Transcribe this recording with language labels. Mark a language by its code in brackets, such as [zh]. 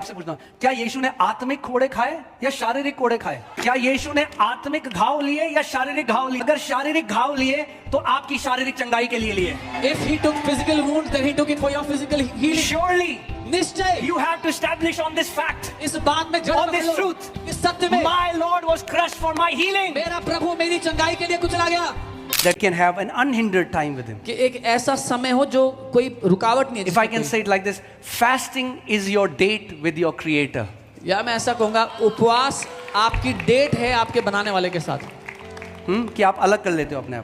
[hi] आपसे पूछता हूँ, क्या यीशु ने आत्मिक कोड़े खाए या शारीरिक कोड़े खाए? क्या यीशु ने आत्मिक घाव लिए या शारीरिक घाव लिए? अगर शारीरिक घाव लिए तो आपकी शारीरिक चंगाई के लिए लिए। [en] If he took physical wounds, then he took it for your physical healing. Surely [hi] निश्चय [en] you have to establish on this fact, [hi] इस बात में जड़ [en] on this [hi] पकड़ लो, [en] truth, [hi] इस सत्य में [en] my Lord was crushed for my healing. [hi] मेरा प्रभु मेरी चंगाई के लिए कुचला गया। [en] That can have an unhindered time with him. [hi] कि एक ऐसा समय हो जो कोई रुकावट नहीं है। [en] If I can say it like this, fasting is your date with your creator. [hi] या मैं ऐसा कहूँगा, उपवास आपकी डेट है आपके बनाने वाले के साथ। कि आप अलग कर लेते हो अपने आप।